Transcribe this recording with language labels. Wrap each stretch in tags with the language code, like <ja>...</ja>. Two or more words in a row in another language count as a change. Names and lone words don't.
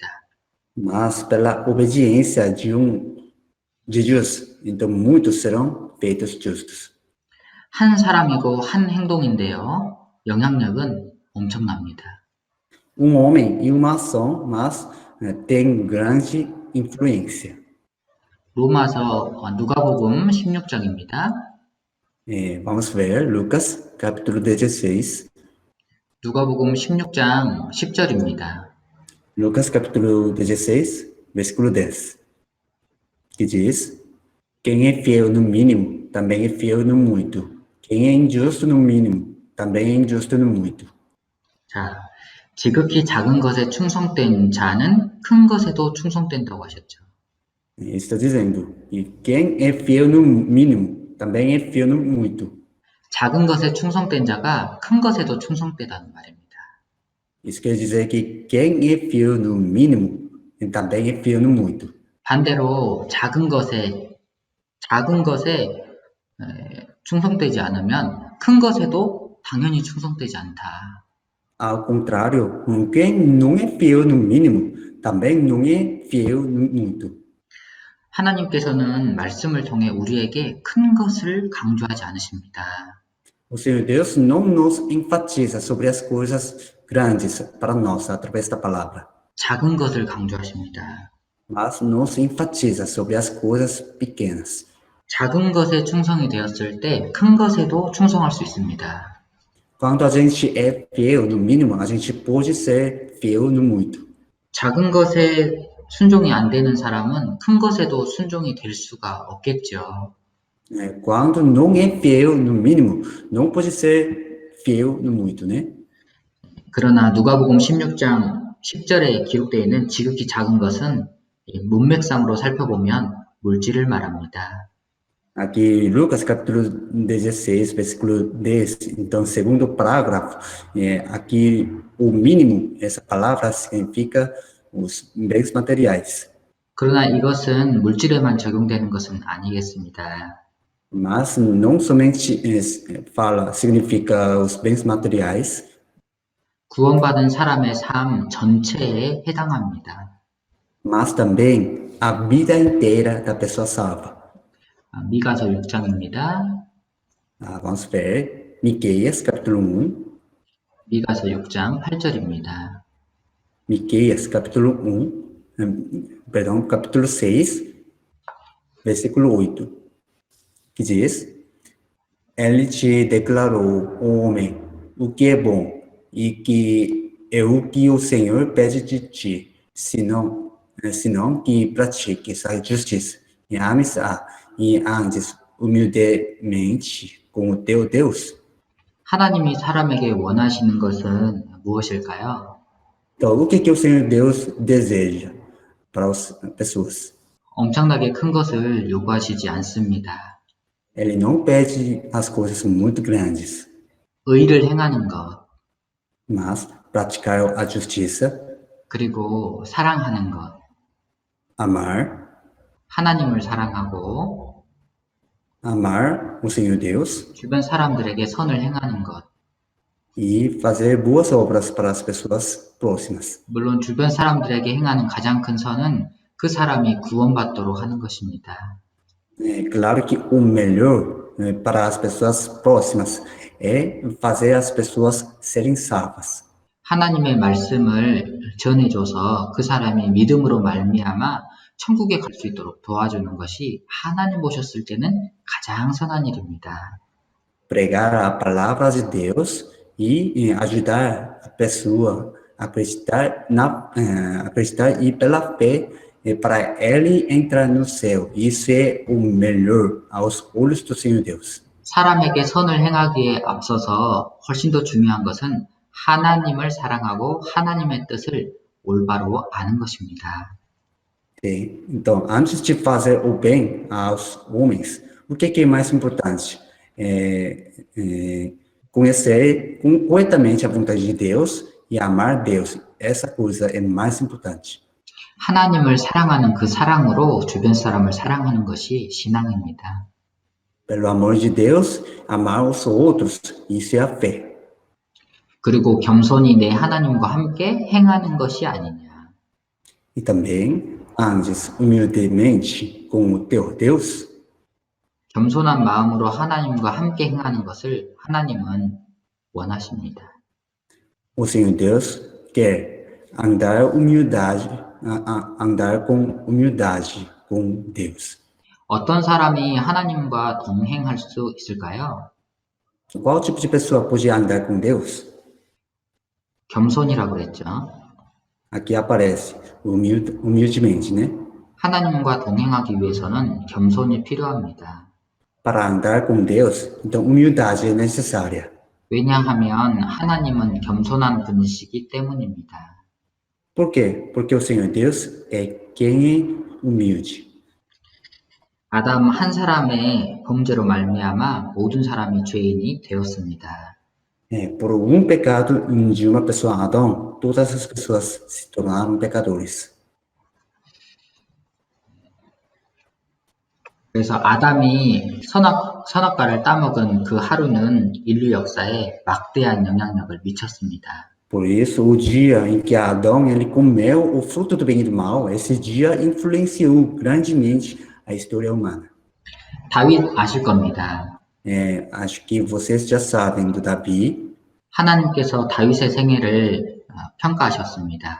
<pt>Mas pela obediência de Jesus, então muitos serão feitos justos.</pt> <ko>한 사람이고 한 행동인데요. 영향력은 엄청납니다.</ko> <pt>homem e uma ação, mas tem grande influência.</pt> <ko>로마서 누가복음 16장입니다.</ko> <pt>Vamos ver Lucas, capítulo 16.</pt> <ko>누가복음 16장 10절입니다.</ko> <pt>Lucas, capítulo 16, versículo 10. Que diz: Quem é fiel no mínimo, também é fiel no muito. Quem é injusto no mínimo, também é injusto no muito.</pt> <ko>자, 지극히 작은 것에 충성된 자는 큰 것에도 충성된다고 하셨죠.</ko> <pt>Está dizendo: E quem é fiel no mínimo, também é fiel no muito.</pt> <ko>작은 것에 충성된 자가 큰 것에도 충성되다는 말입니다.</ko> <pt>Isso quer dizer que quem é fiel no mínimo, também é fiel no muito.</pt> <ko>반대로 작은 것에 충성되지 않으면 큰 것에도 당연히 충성되지 않다.</ko> <pt>Ao contrário, quem não é fiel no mínimo, também não é fiel no muito.</pt> <ko>하나님께서는 말씀을 통해 우리에게 큰 것을 강조하지 않으십니다.</ko> <pt>O Senhor Deus não nos enfatiza sobre as coisas grandes para nós através da palavra,</pt> <ko>작은 것을 강조하십니다.</ko> <pt>mas nos enfatiza sobre as coisas pequenas.</pt> <ko>작은 것에 충성이 되었을 때 큰 것에도 충성할 수 있습니다.</ko> <pt>Quando a gente é fiel no mínimo, a gente pode ser fiel no muito.</pt> <ko>작은 것에 순종이 안 되는 사람은 큰 것에도 순종이 될 수가 없겠죠.</ko> <pt>Quando não é fiel no mínimo, não pode ser fiel no muito, né?</pt> <ko>그러나 누가복음 16장 10절에 기록되어 있는 지극히 작은 것은 이 문맥상으로 살펴보면 물질을 말합니다.</ko> <pt>Aqui, Lucas, capítulo 16, versículo 10. Então, segundo parágrafo, aqui o mínimo, essa palavra significa os bens materiais.</pt> <ko>그러나 이것은 물질에만 적용되는 것은 아니겠습니다.</ko> <pt>Mas não somente significa os bens materiais,</pt> <ko>구원받은 사람의 삶 전체에 해당합니다.</ko> <pt>mas também a vida inteira da pessoa salva.</pt> <ko>미가서 6장입니다.</ko> <pt>Vamos ver Miqueias, capítulo 1.</pt> <ko>미가서 6장 8절입니다.</ko> <pt>Miqueias, capítulo 1, capítulo 6, versículo 8, que diz: Ele te declarou, homem, o que é bom, e que é o que o Senhor pede de ti, senão que pratiques a justiça, e ames e andes humildemente com o teu Deus.</pt> <ko>하나님이 사람에게 원하시는 것은 무엇일까요?</ko> <pt>Então, o que o Senhor Deus deseja para as pessoas?</pt> <ko>엄청나게 큰 것을 요구하시지 않습니다.</ko> <pt>Ele não pede as coisas muito grandes,</pt> <ko>의를 행하는 것,</ko> <pt>mas praticar a justiça,</pt> <ko>그리고 사랑하는 것,</ko> <pt>amar</pt> <ko>하나님을 사랑하고</ko> <pt>o Senhor Deus</pt> <ko>주변 사람들에게 선을 행하는 것.</ko> <pt>e fazer boas obras para as pessoas próximas.</pt> <ko>물론 주변 사람들에게 행하는 가장 큰 선은 그 사람이 구원받도록 하는 것입니다.</ko> <pt>É claro que o melhor para as pessoas próximas é fazer as pessoas serem salvas.</pt> <ko>하나님의 말씀을 전해줘서 그 사람이 믿음으로 말미암아 천국에 갈 수 있도록 도와주는 것이 하나님 보셨을 때는 가장 선한 일입니다.</ko> <pt>Pregar a palavra de Deus e ajudar a pessoa a acreditar e pela fé para ele entrar no céu. Isso é o melhor aos olhos do Senhor Deus.</pt> <ko>사람에게 선을 행하기에 앞서서 훨씬 더 중요한 것은 하나님을 사랑하고 하나님의 뜻을 올바로 아는 것입니다.</ko> <pt>Então, antes de fazer o bem aos homens, o que é mais importante? Conhecer corretamente a vontade de Deus e amar Deus. Essa coisa é mais importante.</pt> <ko>하나님을 사랑하는 그 사랑으로 주변 사람을 사랑하는 것이 신앙입니다.</ko> <pt>Pelo amor de Deus, amar os outros, isso é a fé.</pt> <ko>그리고 겸손히 내 하나님과 함께 행하는 것이 아니냐.</ko> <pt>E também andes humildemente com o teu Deus.</pt> <ko>겸손한 마음으로 하나님과 함께 행하는 것을 하나님은 원하십니다.</ko> <pt>O Senhor Deus quer andar andar com humildade com Deus.</pt> <ko>어떤 사람이 하나님과 동행할 수 있을까요?</ko> <pt>Qual tipo de pessoa pode andar com Deus?</pt> <ko>겸손이라고 그랬죠.</ko> <pt>Aqui aparece humildemente, né?</pt> <ko>하나님과 동행하기 위해서는 겸손이 필요합니다.</ko> <pt>Para andar com Deus, então humildade é necessária.</pt> <ko>왜냐하면 하나님은 겸손한 분이시기 때문입니다.</ko> <pt>Por quê? Porque o Senhor Deus é quem é humilde.</pt> <ko>아담 한 사람의 범죄로 말미암아 모든 사람이 죄인이 되었습니다.</ko> <pt>Por pecado de uma pessoa, Adão, todas as pessoas se tornaram pecadores.</pt> <ko>그래서 아담이 선악과를 따먹은 그 하루는 인류 역사에 막대한 영향력을 미쳤습니다.</ko> <pt>Por isso, o dia em que Adão ele comeu o fruto do bem e do mal, esse dia influenciou grandemente a história humana.</pt> <ko>다윗 아실 겁니다.</ko> <pt>Acho que vocês já sabem do Davi.</pt> <ko>하나님께서 다윗의 생애를 평가하셨습니다.</ko>